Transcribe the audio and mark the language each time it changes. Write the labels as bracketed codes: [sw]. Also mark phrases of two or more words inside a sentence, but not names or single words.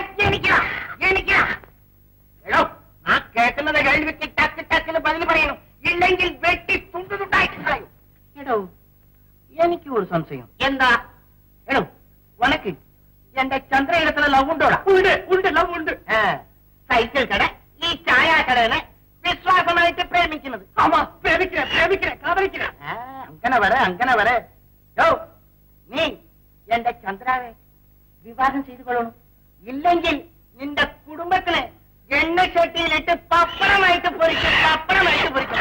[ta] நான் கேட்கறத கேள்விக்கு டக்கு டக்குன்னு பதில் പറയணும். இல்லைங்கில் வெட்டி துண்டு துண்டாய். எனக்கு ஒரு சம்சயம். എന്താ உனக்கு எந்த சந்திர இடத்துல லவ் உண்டோடா? உண்டு உண்டு லவ் உண்டு. [ml] സൈക്കിൾ കട ഈ ചായ കടനെ വിശ്വാസമായിട്ട് പ്രേമിക്കുന്നത്. [ta] ஆமா பிரேமிக்கிறேன் பிரேமிக்கிறேன் காதலிக்கிறேன். அங்கன வர யோ நீ எந்த சந்திராவை விவாகம் செய்து கொள்ளணும். இல்லைங்கில் இந்த குடும்பத்துல எண்ணெய் சட்டியிலிட்டு பப்படமாயிட்டு பொறிக்கும் பப்படமாயிட்டு பொறிக்கும்.